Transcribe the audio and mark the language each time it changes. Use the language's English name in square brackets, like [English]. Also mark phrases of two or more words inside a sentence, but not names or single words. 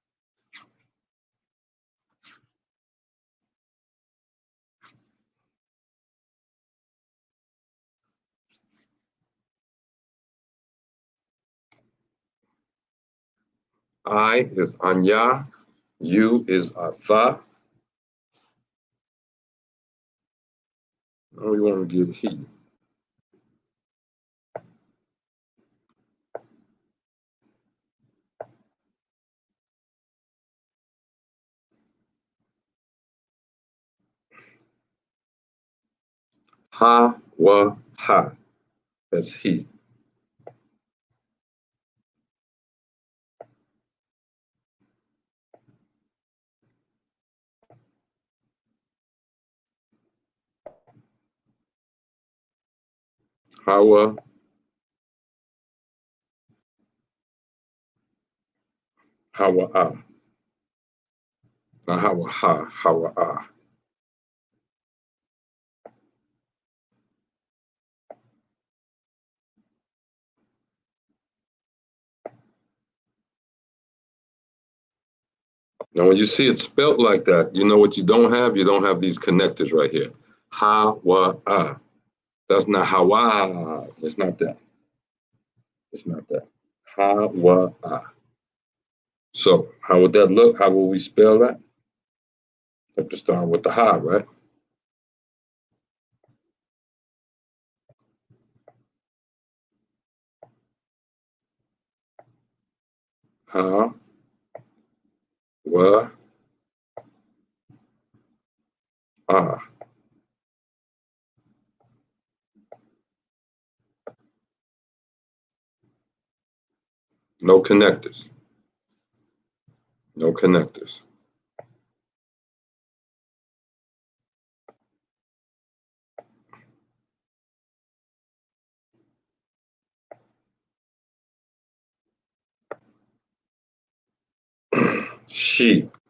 [English] I is Anya. You is Atha. Now we want to get he. Ha wa ha. That's he. Hawa. Hawa ah. Not hawa ha. Hawa ah. Now, when you see it spelt like that, you know what you don't have? You don't have these connectors right here. Ha wa ah. That's not hawa. It's not that. It's not that. Ha wa ah. So, how would that look? How will we spell that? Have to start with the ha, right? Ha wa ah. No connectors. No connectors. She.